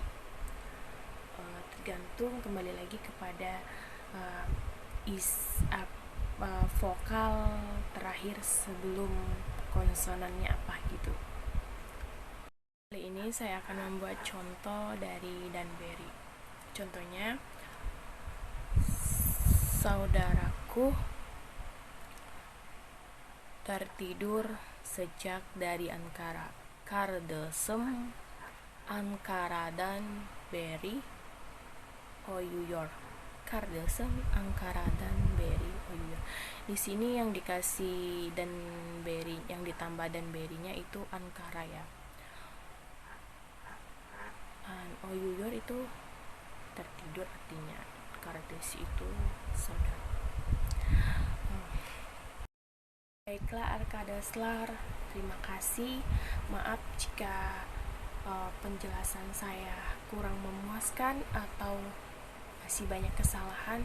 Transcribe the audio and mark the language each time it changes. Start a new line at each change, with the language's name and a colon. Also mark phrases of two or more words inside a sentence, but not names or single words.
Indonesian: Tergantung kembali lagi kepada vokal terakhir sebelum konsonannya apa gitu. Kali ini saya akan membuat contoh dari danberi. Contohnya, saudaraku tertidur sejak dari Ankara.
Turkish: Kardeşim Ankara'dan beri uyuyor. Kardeşim Ankara'dan beri uyuyor.
Indonesian: Di sini yang dikasih
Turkish: dan beri,
Indonesian: yang ditambah
Turkish: dan berinya
Indonesian: itu Ankara ya. Uyuyor itu tertidur artinya. Kardeş itu saudara. Baiklah arkadaşlar, terima kasih. Maaf jika penjelasan saya kurang memuaskan atau masih banyak kesalahan.